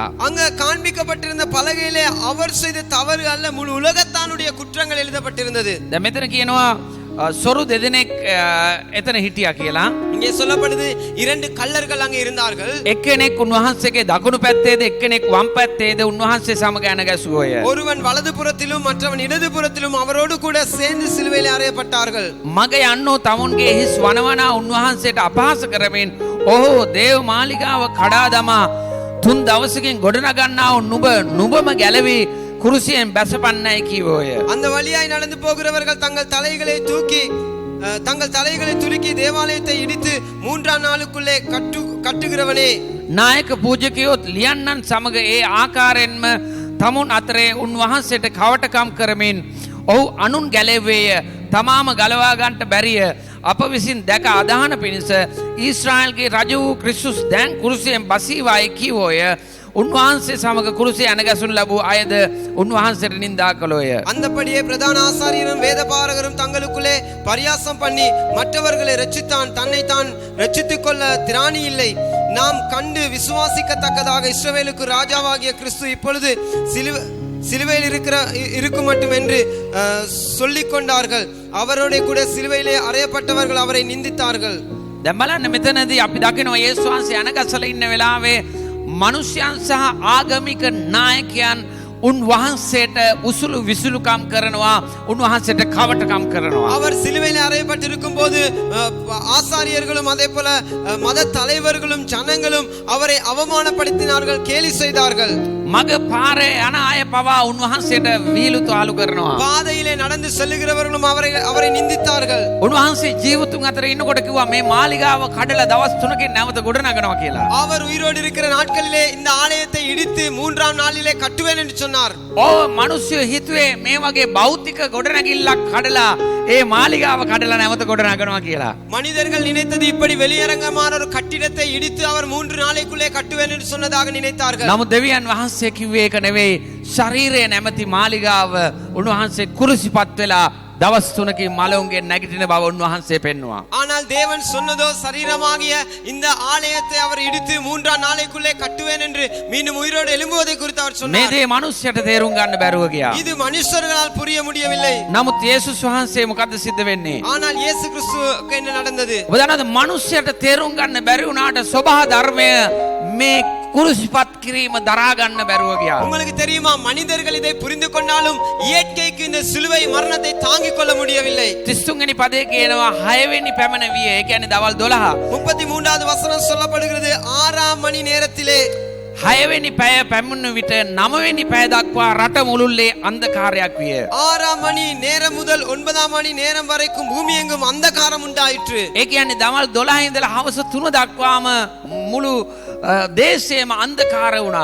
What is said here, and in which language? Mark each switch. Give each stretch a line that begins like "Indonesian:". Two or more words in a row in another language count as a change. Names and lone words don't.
Tamil: அங்க காண்பிக்கப்பட்டிருந்த பலகையிலே அவர் செய்த தவறு அல்ல முழு உலகத்தானுடைய குற்றங்கள் எழுதப்பட்டிருந்தது.
Sinhala: දැන් මෙතන කියනවා සොරු දෙදෙනෙක් එතන හිටියා කියලා.
Tamil: இங்கே சொல்லப்படுது 2 கள்ளர்கள் அங்கே இருந்தார்கள்.
Sinhala: එක්කෙනෙක් උන්වහන්සේගේ දකුණු පැත්තේද එක්කෙනෙක් වම් පැත්තේද උන්වහන්සේ සමග අනගැසුවෝය.
Tamil: ஒருவன் வலது புறத்திலும் மற்றவன் இடது புறத்திலும் அவரோடு கூட சேர்ந்து சிலுவையில் அறையப்பட்டார்கள்.
Sinhala: මග යන්නෝ තමුන්ගේ හිස් වනවනා උන්වහන්සේට අපහාස කරමින් ඔහු දේව මාලිගාව කඩා දමා 3 දවසකින් ගොඩනගන්නා වූ නුඹම ගැලවි කුරුසියෙන් බැසපන්නයි කීවෝය.
Tamil: அந்த வழியாய் நடந்து போகிறவர்கள் தங்கள் தலைகளை துலுக்கி தேவாலயத்தை இடித்து 3ஆம் நாளுக்குள்ளே கட்டுகிறவனே.
Sinhala: නායක පූජකයොත් ලියන්නන් සමග ඒ ආකාරයෙන්ම තමුන් අතරේ උන්වහන්සේට කවටකම් කරමින් ඔහු අනුන් ගැලෙව්වේය. තමාම ගලවා ගන්නට බැරිය. අප විසින් දැක අදහන පිණිස ඊශ්‍රායල්ගේ රජ වූ ක්‍රිස්තුස් දැන් කුරුසියෙන් බසීවායි කීවෝය. උන්වහන්සේ සමග කුරුසිය අනගසුන් ලැබූ අයද උන්වහන්සේට නින්දා කළෝය.
Tamil: அந்தபடியே பிரதான ஆசாரியரும் வேதபாரகரும் தங்களுக்குள்ளே பரியாசம் பண்ணி மற்றவர்களை ரட்சித்தான், தன்னை தான் ரட்சித்துக் கொள்ள திராணி இல்லை. நாம் கண்டு விசுவாசிக்கத்தக்கதாக இஸ்ரவேலுக்கு ராஜாவாகிய கிறிஸ்து இப்பொழுது சிலுவையில் இருக்கும் மட்டும் என்று சொல்லிக் கொண்டார்கள். அவரோட கூட சிலுவையிலே அறையப்பட்டவர்கள் அவரை நிந்தித்தார்கள்.
Sinhala: දැන් බලන්න මෙතනදී අපි දකිනවා යේසුස් වහන්සේ අනගසලා ඉන්න වෙලාවේ මනුෂ්‍යයන් සහ ආගමික නායකයන් උන්වහන්සේට උසුළු විසුළුකම් කරනවා, උන්වහන්සේට කවටකම් කරනවා.
Tamil: அவர் சிலுவையில் அறையப்பட்டிருக்கும் போது ஆசாரியர்களும் அதே போல மத தலைவர்களும் ஜனங்களும் அவரை அவமானப்படுத்தினார்கள், கேலி செய்தார்கள்.
Sinhala: මග පාරේ යන අය පවා උන්වහන්සේට වීලු තාලු කරනවා.
Tamil: பாதையிலே நடந்து செல்லுகிறவர்களும் அவரை நிந்தித்தார்கள்.
Sinhala: උන්වහන්සේ ජීවතුන් අතර ඉන්නකොට කිව්වා මේ මාලිගාව කඩලා දවස් 3කින් නැවත ගොඩනගනවා කියලා.
Tamil: அவர் உயிரோடு இருக்கிற நாட்களிலே இந்த ஆலயத்தை இடித்து 3ஆம் நாளிலே கட்டுவேன் என்று சொன்னார்.
Sinhala: මිනිස්සු හිතුවේ මේ වගේ භෞතික ගොඩනැගිල්ලක් කඩලා ඒ මාලිගාව කඩලා නැවත ගොඩනගනවා කියලා.
Tamil: மனிதர்கள் நினைத்தது இப்படி வெளியரங்கமான ஒரு கட்டிடத்தை இடித்து அவர் 3 நாளைக்குள்ளே கட்டுவேன் என்று சொன்னதாக நினைத்தார்கள்.
Sinhala: නමුත් දෙවියන් වහන්සේ කිව්වේ ඒක නෙවෙයි. ශරීරය නැමැති මාලිගාව උන්වහන්සේ කුරුසිපත් වෙලා දවස් 3කින් මලවුන්ගේ නැගිටින බව උන්වහන්සේ පෙන්වුවා.
Tamil: ஆனால் தேவன் சொன்னதோ சரீரமாகிய இந்த ஆலயத்தை அவர் இடித்து 3ஆம் நாளைக்குள்ளே கட்டுவேன் என்று மீண்டும் உயிரோடு எழும்புவதை குறித்து அவர் சொன்னார்.
Sinhala: මේ දේ මිනිස්සුන්ට තේරුම් ගන්න බැරුව ගියා.
Tamil: இது மனுஷர்களால் புரிய முடியவில்லை.
Sinhala: නමුත් යේසුස් වහන්සේ මොකද්ද සිද්ධ වෙන්නේ?
Tamil: ஆனால் இயேசு கிறிஸ்துவுக்கு என்ன நடந்தது?
Sinhala: ඔබ දන්නවද මිනිස්සුන්ට තේරුම් ගන්න බැරි වුණාට සබහා ධර්මය මේ කුරුසිපත් කිරීම දරා ගන්න බැරුව ගියා.
Tamil: உங்களுக்கு தெரியுமா, மனிதர்கள் இதை புரிந்து கொண்டாலும் இயற்கைக்கு இந்த சிலுவை மரணத்தை தாங்கிக் கொள்ள முடியவில்லை.
Sinhala: 33 වෙනි පදයේ කියනවා 6 වෙනි පැමණ විය. ඒ කියන්නේ දවල් 12.
Tamil: 33வது வசனம் சொல்லப்படுகிறது, 6ஆம் மணி நேரத்திலே
Sinhala: 6 වෙනි පැය පැමුණ විට 9 වෙනි පැය දක්වා රට මුළුල්ලේ අන්ධකාරයක් විය.
Tamil: 6ஆம் மணி நேரம் முதல் 9ஆம் மணி நேரம் வரைக்கும் பூமி எங்கும் அந்தகாரம் உண்டாயிற்று.
Sinhala: ඒ කියන්නේ දවල් 12 ඉඳලා හවස 3 දක්වාම මුළු දේශයේම අන්ධකාර වුණා.